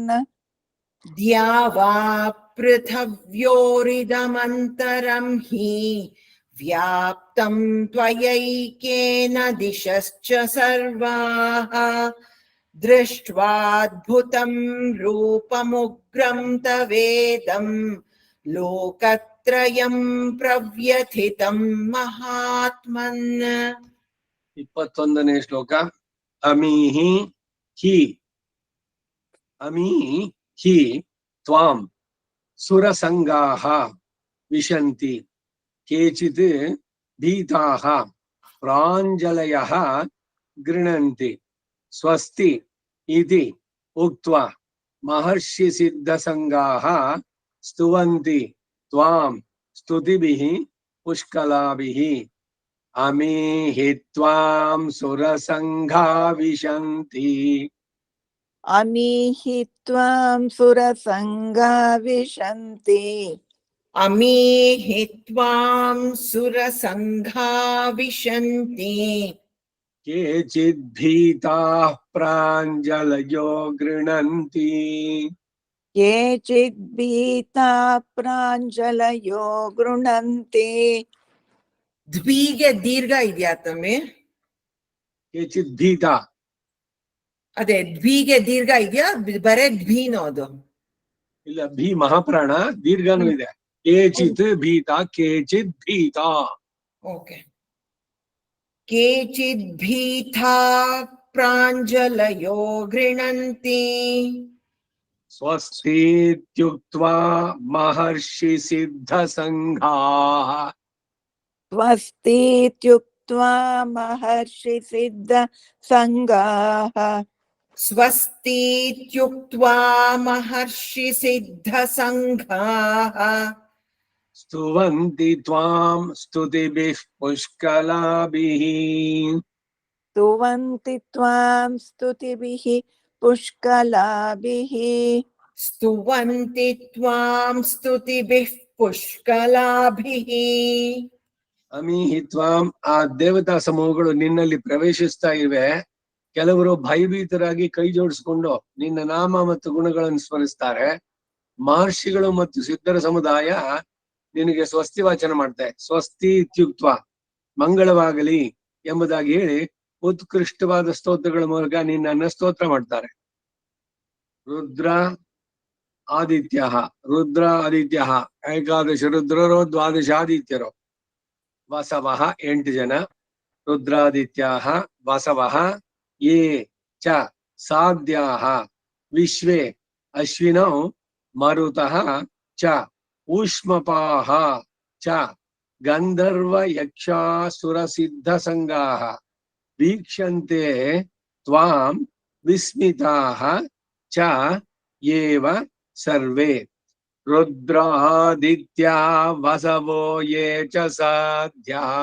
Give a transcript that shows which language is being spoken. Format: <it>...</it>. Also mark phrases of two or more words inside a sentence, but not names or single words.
<sa>द्या वा पृथिव्योरिदमन्तरं हि व्याप्तं त्वयैकेन दिशश्च सर्वाः दृष्ट्वाद्भुतं रूपमुग्रं तवेदं लोकत्रयं प्रव्यथितं महात्मन्</sa> <kn>21ನೇ ಶ್ಲೋಕ</kn> <sa>ಅಮೀಹಿ ಹಿ ತ್ವಾಂ ಸುರಸಂಗಾಹ ವಿಶಂತಿ ಕೇಚಿತ್ ಭೀತಾಃ ಪ್ರಾಂಜಲಯಃ ಗೃಣಂತಿ ಸ್ವಸ್ತಿ ಇತಿ ಉಕ್ತ್ವಾ ಮಹರ್ಷಿ ಸಿದ್ಧಸಂಗಾಹ ಸ್ತುವಂತಿ ತ್ವಾಂ ಸ್ತುತಿಭಿಃ ಪುಷ್ಕಲಾಭಿಃ ಅಮೀಹಿ ತ್ವಾಂ ಸುರಸಂಘಾ ವಿಶಂತಿ अमीहि त्वां सुरसङ्गा विशन्ति अमीहि त्वां सुरसङ्घा विशन्ति केचिद्भीताः प्राञ्जलयो गृह्णन्ति केचिद्भीता प्राञ्जलयो गृह्णन्ति</sa> <kn>ದ್ವಿಗೆ ದೀರ್ಘ ಇದೆಯಾ ತಮ್ಮೆ</kn> <sa>केचिद्भीता</sa> <kn>ಅದೇ ದ್ವಿಗೆ ದೀರ್ಘ ಇದೆಯಾ ಬರೇ ದ್ವಿನೋ ಅದು ಇಲ್ಲ ಭೀ ಮಹಾಪ್ರಾಣ ದೀರ್ಘನೂ ಇದೆ</kn> <sa>ಕೇಚಿತ್ ಭೀತ ಕೇಚಿತ್ ಭೀತ ಓಕೆ ಕೇಚಿದ್ಭೀತಾ ಪ್ರಾಂಜಲಯೋ ಗೃಣಂತಿ ಸ್ವಸ್ತೀತ್ಯುಕ್ತ್ವಾ ಮಹರ್ಷಿ ಸಿದ್ಧ ಸಂಘಾಃ स्वस्तीत्युक्त्वा महर्षि सिद्ध संगाः ಸ್ವಸ್ತೀತ್ಯುಕ್ತ್ವಾ ಮಹರ್ಷಿ ಸಿದ್ಧ ಸಂಘಾಃ ಸ್ತುವಂತಿ ತ್ವಾಂ ಸ್ತುತಿಭಿಃ ಪುಷ್ಕಲಾಭಿಃ स्तुवन्ति त्वां स्तुतिभिः पुष्कलाभिः ಸ್ತುವಂತಿ ತ್ವಾಂ ಸ್ತುತಿಭಿಃ ಪುಷ್ಕಲಾಭಿಃ ಅಮೀಹಿ ತ್ವಾಂ</sa> <kn>ಆ ದೇವತಾ ಸಮೂಹಗಳು ನಿನ್ನಲ್ಲಿ ಪ್ರವೇಶಿಸ್ತಾ ಇವೆ. ಕೆಲವರು ಭಯಭೀತರಾಗಿ ಕೈ ಜೋಡಿಸ್ಕೊಂಡು ನಿನ್ನ ನಾಮ ಮತ್ತು ಗುಣಗಳನ್ನು ಸ್ಮರಿಸ್ತಾರೆ. ಮಹರ್ಷಿಗಳು ಮತ್ತು ಸಿದ್ಧರ ಸಮುದಾಯ ನಿನಗೆ ಸ್ವಸ್ತಿ ವಾಚನ ಮಾಡ್ತಾರೆ.</kn> <sa>ಸ್ವಸ್ತಿ ಇತ್ಯುಕ್ತ</sa> <kn>ಮಂಗಳವಾಗಲಿ ಎಂಬುದಾಗಿ ಹೇಳಿ ಉತ್ಕೃಷ್ಟವಾದ ಸ್ತೋತ್ರಗಳ ಮೂಲಕ ನಿನ್ನನ್ನ ಸ್ತೋತ್ರ ಮಾಡ್ತಾರೆ. ರುದ್ರ ಆದಿತ್ಯ ಏಕಾದಶ ರುದ್ರರೋ ದ್ವಾದಶ ಆದಿತ್ಯರೋ ವಸವಃ 8</kn> <sa>ಜನ ರುದ್ರಾದಿತ್ಯಾಃ ವಸವಃ ಯೇ ಚ ಸಾಧ್ಯಾಃ ವಿಶ್ವೇ ಅಶ್ವಿನೌ ಮರುತಃ ಚ ಊಷ್ಮಪಾಃ ಚ ಗಂಧರ್ವ ಯಕ್ಷಾಸುರ ಸಿದ್ಧ ಸಂಗಾಃ ವೀಕ್ಷಂತೆ ತ್ವಾಂ ವಿಸ್ಮಿತಾಃ ಚ ಏವ ಸರ್ವೇ ರುದ್ರಾದಿತ್ಯಾ ವಸವೋ ಯೇ ಚ ಸಾಧ್ಯಾ</sa>